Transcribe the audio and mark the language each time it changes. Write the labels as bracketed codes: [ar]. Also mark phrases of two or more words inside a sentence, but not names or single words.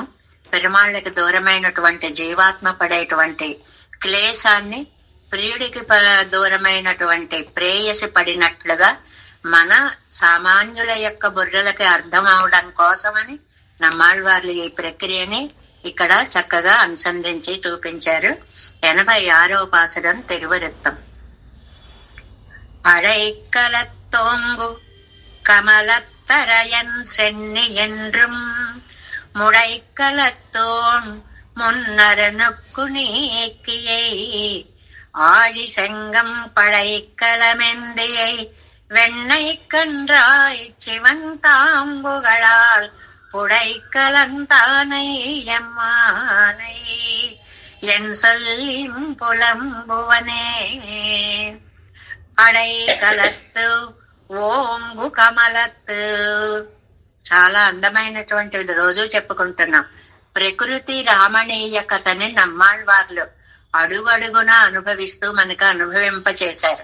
[te] పెరుమాళ్ళకి దూరమైనటువంటి జీవాత్మ పడేటువంటి క్లేశాన్ని ప్రియుడికి దూరమైనటువంటి ప్రేయసి పడినట్లుగా మన సామాన్యుల యొక్క బుర్రలకి అర్థం అవడం కోసమని నమ్మాళ్వార్లు ఈ ప్రక్రియని ఇక్కడ చక్కగా అనుసంధించి చూపించారు. 86వ పాసురం తిరువరిత్తం. [ta] அழைக்கலத்தோங்கு கமலத்தரையன் சென்னி என்றும் முடைக்கலத்தோன் முன்னரனுக்கு நீக்கியை ஆழி செங்கம் பழைக்கலமெந்தியை வெண்ணை கன்றாய் சிவந்தாம்புகளால் புடைக்கலந்தானை எம்மானை என் சொல்லின் புலம்புவனே. அடைக்கலத்து ஓங்கு கமலத்து. [te] చాలా అందమైనటువంటిది, రోజు చెప్పుకుంటున్నాం. ప్రకృతి రామణీయకతని నమ్మాళ్వార్లు అడుగడుగున అనుభవిస్తూ మనకు అనుభవింపచేశారు.